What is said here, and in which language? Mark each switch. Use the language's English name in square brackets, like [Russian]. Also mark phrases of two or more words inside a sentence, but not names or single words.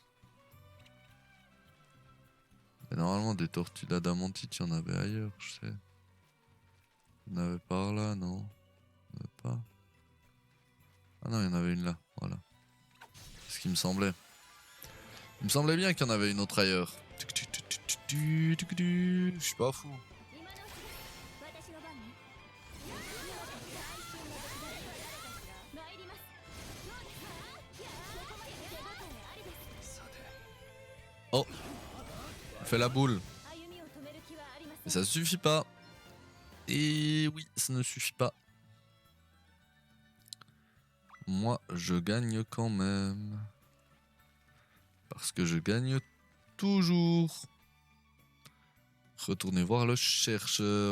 [French] Mais normalement, des tortues d'adamantite, il y en avait ailleurs, je sais. Il y en avait par là, non? Il y en avait pas. Ah non, il y en avait une là, voilà. C'est ce qui me semblait. Il me semblait bien qu'il y en avait une autre ailleurs. Je suis pas fou. [Japanese] 私の番ね。参ります。どうですか？ここまで手応えありです。さて [French] Oh, il fait la boule. [Japanese] 歩みを止める気はありません。 [French] Mais ça suffit pas. Et oui, ça ne suffit pas. Moi, je gagne quand même. Parce que je gagne toujours. Retournez voir le chercheur.